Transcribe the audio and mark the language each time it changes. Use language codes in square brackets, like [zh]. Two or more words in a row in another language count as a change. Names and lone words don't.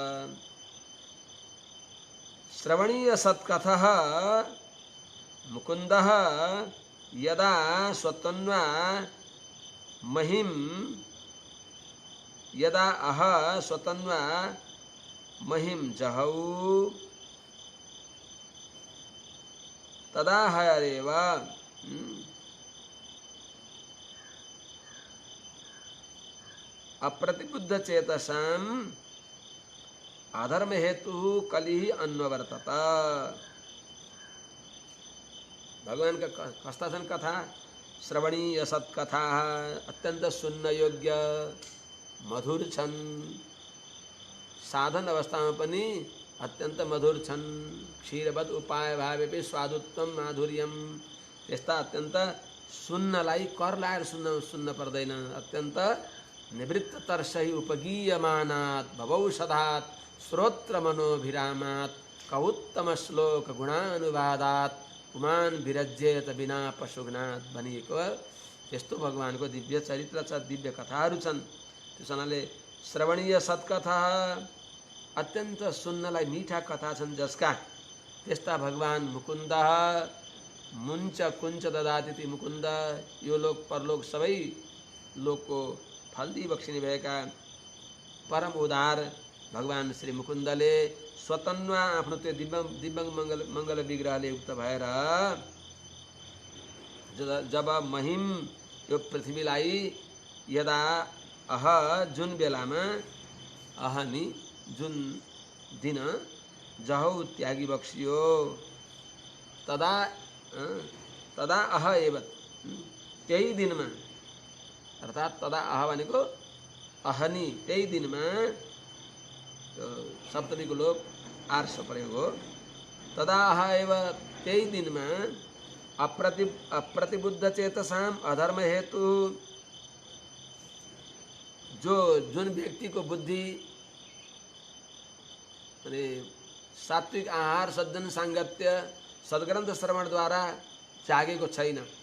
[sa] श्रवणीय सत्कथः मुकुन्दः यदा स्वतन्वा महिं यदा अह स्वतन्वा महिं जहौ तदा हरेव अप्रतिबुद्ध चेतसाम अधर्म हेतु कलि अन्वर्तत। [ne] भगवान का कस्ता छन् कथा, [sa] श्रवणीय सत्कथा, [ne] अत्यंत सुन्न योग्य मधुर छन्, साधन अवस्थामा पनि अत्यंत मधुर छन्। [sa] क्षीरवत उपाय भावेपि स्वादुत्तम माधुर्यम, [ne] त्यस्ता अत्यंत सुन्नलाई कर लाएर सुन्न पर्दैन। [sa] अत्यंत निवृत्त तर्सहि उपगीयमानात् भवौषधात् श्रोत्र मनोभिरामात् कौत्तम श्लोक गुणानुवादात् पुमान विरज्येत बिना पशुघ्नात् [ne] भनिएको यस्तो भगवानको दिव्य चरित्र छ, दिव्य कथाहरू छन्। त्यस हुनाले श्रवणीय सत्कथा अत्यन्त सुन्नलाई मिठा कथा छन् जसका त्यस्ता भगवान [sa] मुकुन्द मुञ्च कुञ्च ददाति [ne] मुकुन्द यो लोक परलोक सबै लोकको फल्दी बक्सिने भएका परम उदार भगवान श्री मुकुन्दले स्वतन्वा आफ्नो त्यो दिव्य मङ्गल विग्रहले युक्त भएर जब महिम यो पृथ्वीलाई यदा जुन बेलामा अहनि जुन दिन जहौ त्यागी बक्सियो [sa] तदा अह एव [ne] त्यही दिनमा अर्थात् [sa] तदा अह [ne] भनेको अहनि त्यही दिनमा सप्तमीको लोप आर्ष प्रयोग हो। [sa] तदा अह एव [ne] त्यही दिनमा [sa] अप्रतिबुद्ध चेतसाम अधर्म हेतु [ne] जुन व्यक्तिको बुद्धि अनि सात्विक आहार सज्जन साङ्गत्य सद्ग्रन्थ श्रवणद्वारा जागेको छैन,